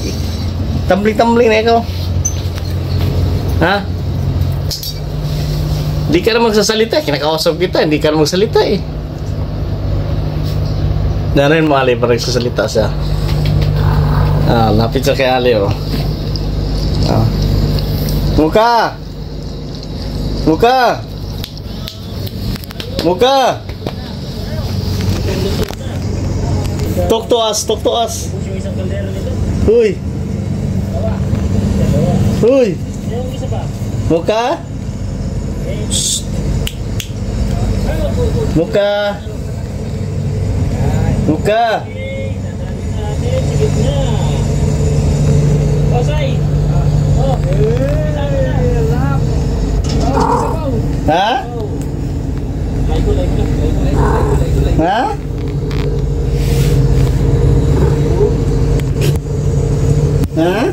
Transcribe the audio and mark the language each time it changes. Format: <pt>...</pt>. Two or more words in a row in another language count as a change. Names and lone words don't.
<tl>Tumbling-tumbling na ikaw. Ha? Hindi ka na magsasalita. Kinakausap kita. Hindi ka na magsalita eh. Narin mo Ali para nagsasalita siya. Lapit siya kay Ali oh. Muka! Muka! Muka!</tl> <en>Talk to us, talk to us. Huy. Huy.</en> <tl>Muka? Shh. Muka. Muka. Ha? Ha? Ha?</tl>